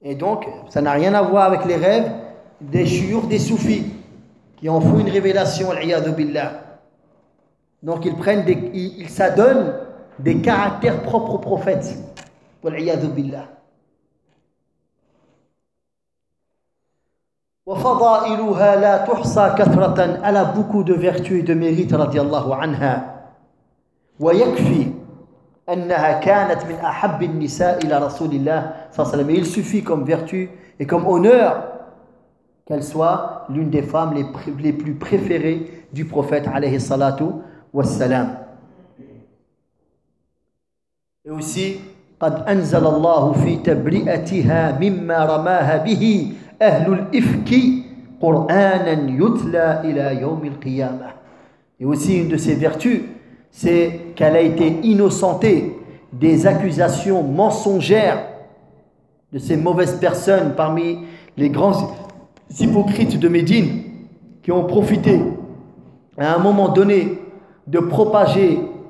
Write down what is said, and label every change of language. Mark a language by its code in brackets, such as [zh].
[fr] Et donc, ça n'a rien à voir avec les rêves des chiouks, des soufis, qui en font une révélation, l'iyadu billah. Donc, ils s'adonnent des caractères propres aux prophètes, l'iyadu billah. [ar] وفضائلها لا تحصى كثرة [fr] ألا بكو دو فيرتو دو ميريت [ar] رضي الله عنها ويكفي أنها كانت من أحب النساء إلى رسول الله صلى الله عليه وسلم. [fr] Il suffit comme vertu et comme honneur qu'elle soit l'une des femmes les plus préférées du prophète عليه الصلاة والسلام. Et aussi [ar] قد أنزل الله في تبرئتها مما رماها به أهل الإفك قرآنا يتلى إلى يوم القيامة. [fr] Et aussi une de ses vertus, c'est qu'elle a été innocentée des accusations mensongères de ces mauvaises personnes parmi les grands hypocrites de Médine qui ont profité à un moment donné de propager